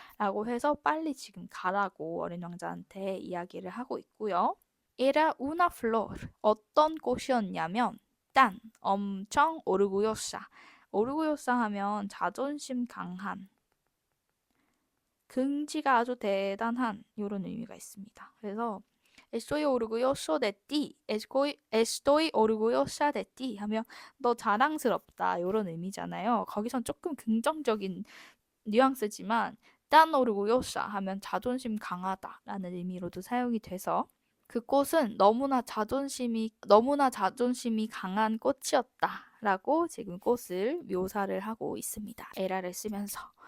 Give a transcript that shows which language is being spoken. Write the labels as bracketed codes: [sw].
[ko] 라고 해서 빨리 지금 가라고 어린 왕자한테 이야기를 하고 있고요. [es] Era una flor. [ko] 어떤 꽃이었냐면 딴, 엄청 오르고요사. 오르고요사 하면 자존심 강한, 긍지가 아주 대단한 이런 의미가 있습니다. [es] 그래서 Estoy orgulloso de ti. Estoy orgullosa de ti [ko] 하면 너 자랑스럽다 이런 의미잖아요. 거기선 조금 긍정적인 뉘앙스지만 tan orgullosa 하면 자존심 강하다라는 의미로도 사용이 돼서 그 꽃은 너무나 자존심이 강한 꽃이었다라고 지금 꽃을 묘사를 하고 있습니다. 에라를 쓰면서.